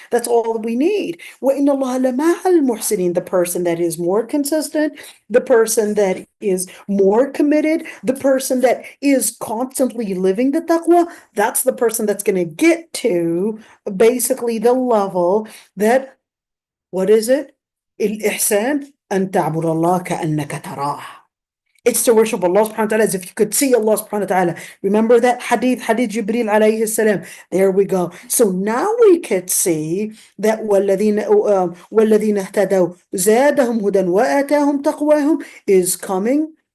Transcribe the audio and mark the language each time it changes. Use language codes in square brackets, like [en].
[en] That's all we need. [ar] وَإِنَّ اللَّهَ لَمَعَ الْمُحْسِنِينَ. [en] The person that is more consistent, the person that is more committed, the person that is constantly living the taqwa, that's the person that's going to get to basically the level that, what is it? [ar] الإحسان أن تعبد الله كأنك تراه. [en] It's to worship Allah subhanahu wa ta'ala as if you could see Allah subhanahu wa ta'ala. Remember that hadith Jibril alayhi salam. There we go. So now we could see that [ar] وَالَّذِينَ اهْتَدَوْا زَادَهُمْ هُدًى وَآتَاهُمْ تَقْوَاهُم [en] is coming